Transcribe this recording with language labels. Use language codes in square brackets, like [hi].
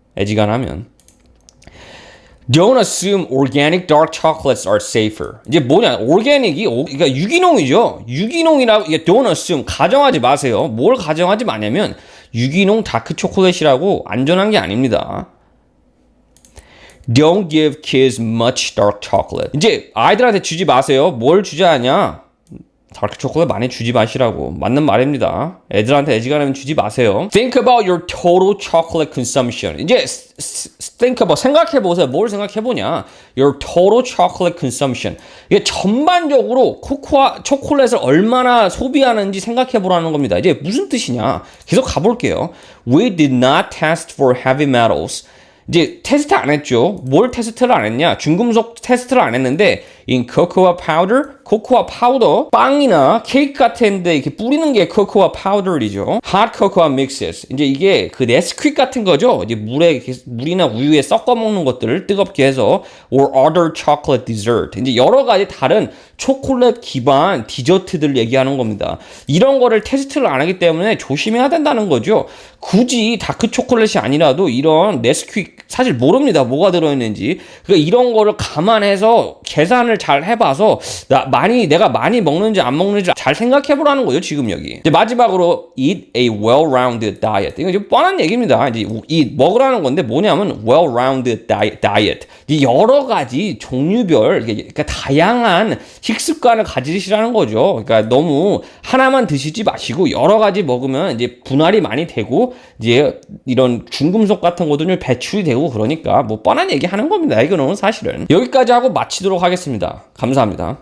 [ko] 애지간하면. [en] Don't assume organic dark chocolates are safer. [ko] 이제 뭐냐? organic이 그러니까 유기농이죠. 유기농이라고 이게 [en] don't assume [ko] 가정하지 마세요. 뭘 가정하지 마냐면 유기농 다크 초콜릿이라고 안전한 게 아닙니다. [en] Don't give kids much dark chocolate. [ko] 이제 아이들한테 주지 마세요. 뭘 주자 하냐? 다크 초콜릿 많이 주지 마시라고. 맞는 말입니다. 애들한테 애지간하면 주지 마세요. [en] Think about your total chocolate consumption. [ko] 이제 [en] think about, [ko] 생각해보세요. 뭘 생각해보냐? [en] Your total chocolate consumption. [ko] 이게 전반적으로 초콜릿을 얼마나 소비하는지 생각해보라는 겁니다. 이제 무슨 뜻이냐? 계속 가볼게요. [en] We did not test for heavy metals. [ko] 이제 테스트 안 했죠. 뭘 테스트를 안 했냐? 중금속 테스트를 안 했는데 [en] in cocoa powder, [ko] 코코아 파우더, 빵이나 케이크 같은 데 이렇게 뿌리는 게 코코아 파우더이죠. [en] hot cocoa mixes. [ko] 이제 이게 그 네스퀴크 같은 거죠. 이제 물이나 우유에 섞어 먹는 것들을 뜨겁게 해서 [en] or other chocolate dessert. [ko] 이제 여러 가지 다른 초콜릿 기반 디저트들 얘기하는 겁니다. 이런 거를 테스트를 안 하기 때문에 조심해야 된다는 거죠. 굳이 다크 초콜릿이 아니라도 이런 네스퀴크 사실 모릅니다. 뭐가 들어있는지. 그러니까 이런 거를 감안해서 계산을 잘 해봐서 내가 많이 먹는지 안 먹는지 잘 생각해보라는 거죠. 지금 여기. 이제 마지막으로 [en] eat a well-rounded diet. [ko] 이거 좀 뻔한 얘기입니다. 이제 eat 먹으라는 건데 뭐냐면 [en] well-rounded diet. [ko] 이 여러 가지 종류별 그러니까 다양한 식습관을 가지시라는 거죠. 그러니까 너무 하나만 드시지 마시고 여러 가지 먹으면 이제 분할이 많이 되고 이제 이런 중금속 같은 것도 좀 배출이 되고 그러니까 뭐 뻔한 얘기 하는 겁니다. 이거는 사실은. 여기까지 하고 마치도록 하겠습니다. 감사합니다.